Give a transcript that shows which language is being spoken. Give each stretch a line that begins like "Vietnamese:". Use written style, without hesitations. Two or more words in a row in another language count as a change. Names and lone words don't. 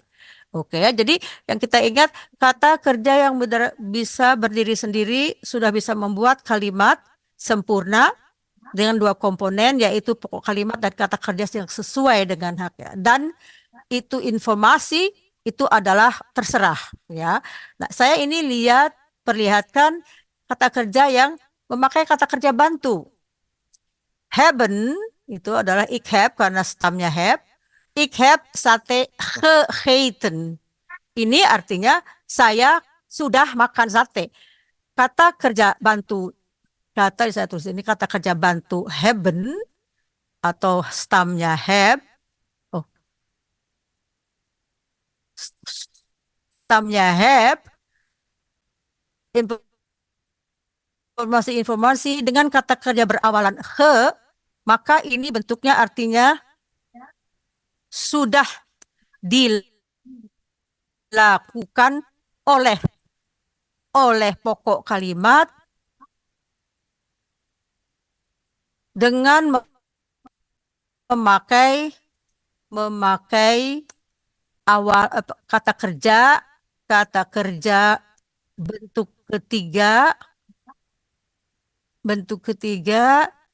Indonesian: Oke ya, jadi yang kita ingat kata kerja yang bisa berdiri sendiri sudah bisa membuat kalimat sempurna dengan dua komponen yaitu pokok kalimat dan kata kerja yang sesuai dengan haknya. Dan itu informasi itu adalah terserah ya. Nah, saya ini perlihatkan kata kerja yang memakai kata kerja bantu. Hebben itu adalah
Dutch: ik heb
Indonesian: karena stamnya heb.
Dutch: Ik heb sate gegeten.
Indonesian: Ini artinya saya sudah makan sate. Kata kerja bantu, kata saya tulis ini kata kerja bantu hebben atau stamnya heb. Oh, stamnya heb. Informasi-informasi dengan kata kerja berawalan he, maka ini bentuknya artinya sudah dilakukan oleh pokok kalimat dengan memakai awal kata kerja bentuk ketiga